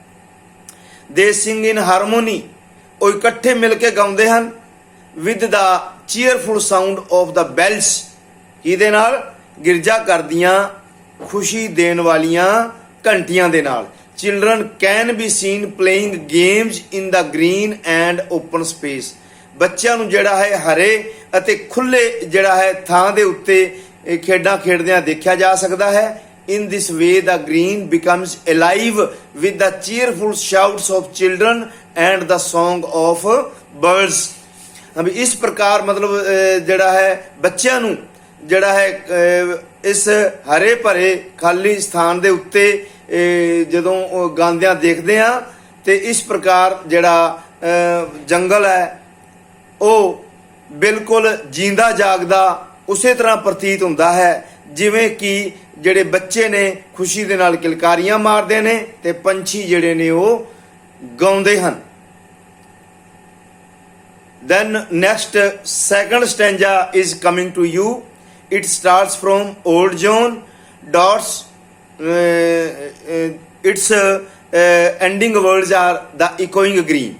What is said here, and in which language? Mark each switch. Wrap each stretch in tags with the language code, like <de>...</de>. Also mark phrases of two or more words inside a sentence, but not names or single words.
<en>They sing in harmony</en> <pa>ਉਹ ਇਕੱਠੇ ਮਿਲ ਕੇ ਗਾਉਂਦੇ ਹਨ</pa> <en>with the cheerful sound of the bells</en> <pa>ਇਹਦੇ ਨਾਲ ਗਿਰਜਾ ਘਰ ਦੀਆਂ ਖੁਸ਼ੀ ਦੇਣ ਵਾਲੀਆਂ ਘੰਟੀਆਂ ਦੇ ਨਾਲ।</pa> <en>Children can be seen playing games in the green and open space</en> <pa>ਬੱਚਿਆਂ ਨੂੰ ਜਿਹੜਾ ਹੈ ਹਰੇ ਅਤੇ ਖੁੱਲੇ ਜਿਹੜਾ ਹੈ ਥਾਂ ਦੇ ਉੱਤੇ ਖੇਡਾਂ ਖੇਡਦਿਆਂ ਦੇਖਿਆ ਜਾ ਸਕਦਾ ਹੈ।</pa> <en>In this way the green becomes alive with the cheerful shouts of children and the song of birds</en> <pa>ਇਸ ਪ੍ਰਕਾਰ ਮਤਲਬ ਜਿਹੜਾ ਹੈ ਬੱਚਿਆਂ ਨੂੰ ਜਿਹੜਾ ਹੈ ਇਸ ਹਰੇ ਭਰੇ ਖਾਲੀ ਸਥਾਨ ਦੇ ਉੱਤੇ ਜਦੋਂ ਗਾਉਂਦਿਆਂ ਦੇਖਦੇ ਹਾਂ ਤੇ ਇਸ ਪ੍ਰਕਾਰ ਜਿਹੜਾ ਜੰਗਲ ਹੈ ਉਹ ਬਿਲਕੁਲ ਜੀਂਦਾ ਜਾਗਦਾ ਉਸੇ ਤਰ੍ਹਾਂ ਪ੍ਰਤੀਤ ਹੁੰਦਾ ਹੈ ਜਿਵੇਂ ਕਿ ਜਿਹੜੇ ਬੱਚੇ ਨੇ ਖੁਸ਼ੀ ਦੇ ਨਾਲ ਕਿਲਕਾਰੀਆਂ ਮਾਰਦੇ ਨੇ ਤੇ ਪੰਛੀ ਜਿਹੜੇ ਨੇ ਉਹ ਗਾਉਂਦੇ ਹਨ।</pa> <en>Then next second stanza is coming to you. It starts from Old John dots its ending words are the echoing green.</en>